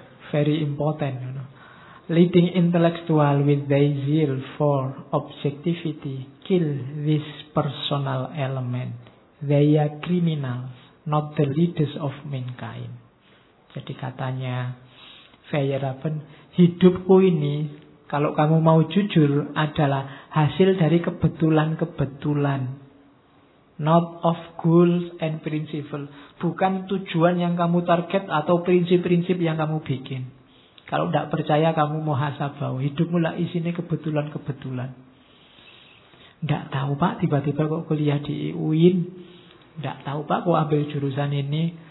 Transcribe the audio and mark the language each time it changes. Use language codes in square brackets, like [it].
[en] Very important. You know. Leading intellectual with their zeal for objectivity kill this personal element. They are criminals, not the leaders of mankind. [id] Jadi katanya Feyerabend, hidupku ini kalau kamu mau jujur adalah hasil dari kebetulan-kebetulan. [en] Not of goals and principle. [id] Bukan tujuan yang kamu target atau prinsip-prinsip yang kamu bikin. Kalau tidak percaya kamu muhasabah, hidupmu lah isinya kebetulan-kebetulan. Tidak tahu pak tiba-tiba kok kuliah di UIN. Tidak tahu pak kok ambil jurusan ini.